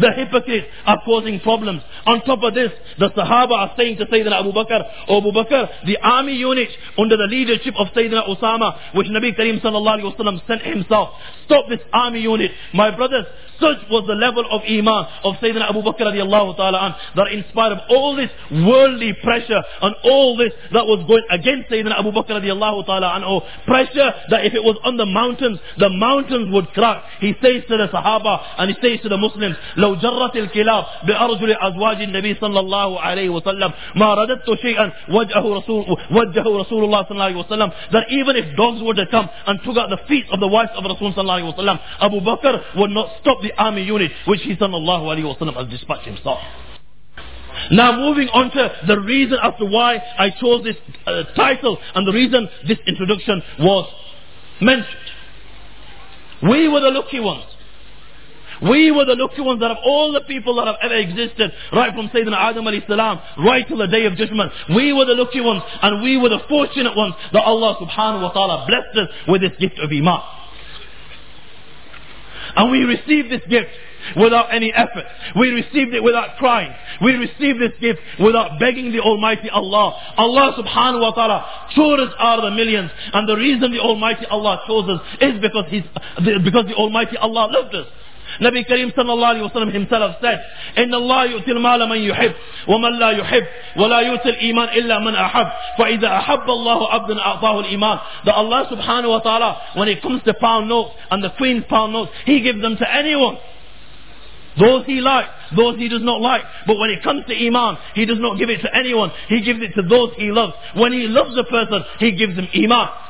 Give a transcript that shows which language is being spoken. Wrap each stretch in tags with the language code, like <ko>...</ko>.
<en>The hypocrites are causing problems. On top of this, the Sahaba are saying to Sayyidina Abu Bakr, "O Abu Bakr, the army unit under the leadership of Sayyidina Usama, which Nabi Kareem sallallahu alaihi wasallam sent himself, stop this army unit." My brothers, such was the level of iman of Sayyidina Abu Bakr radiallahu ta'ala an, that in spite of all this worldly pressure and all this that was going against Sayyidina Abu Bakr radiallahu ta'ala an, pressure that if it was on the mountains would crack. He says to the Sahaba and he says to the Muslims,</en> <ar>"لو جرت الكلاب بأرجل أزواج النبي صلى الله عليه وسلم ما رددت شيئا وجهه رسول الله صلى الله عليه وسلم."</ar> <en>That even if dogs were to come and took out the feet of the wives of Rasul sallallahu alaihi wasallam, Abu Bakr would not stop the army unit which he sallallahu alaihi wasallam has dispatched himself. Now moving on to the reason as to why I chose this title and the reason this introduction was mentioned. We were the lucky ones. We were the lucky ones that of all the people that have ever existed, right from Sayyidina Adam alayhi salam, right till the day of judgment, we were the lucky ones and we were the fortunate ones that Allah subhanahu wa ta'ala blessed us with this gift of iman. And we received this gift without any effort. We received it without crying. We received this gift without begging the Almighty Allah. Allah subhanahu wa ta'ala chose us out of the millions. And the reason the Almighty Allah chose us is because the Almighty Allah loved us. Nabi Kareem sallallahu alayhi wa sallam himself said,</en> <ar>"إِنَّ اللَّهَ يُؤْتِي الْمَالَ مَنْ يُحِبُّ وَمَنْ لَا يُحِبُّ وَلَا يُؤْتِي الْإِيمَانَ إِلَّا مَنْ أَحَبَّ فَإِذَا أَحَبَّ اللَّهُ عَبْدًا أَعْطَاهُ الْإِيمَانَ."</ar> <en>That Allah subhanahu wa ta'ala, when it comes to pound notes and the Queen's pound notes, He gives them to anyone. Those He likes, those He does not like. But when it comes to iman, He does not give it to anyone. He gives it to those He loves. When He loves a person, He gives them iman.</en>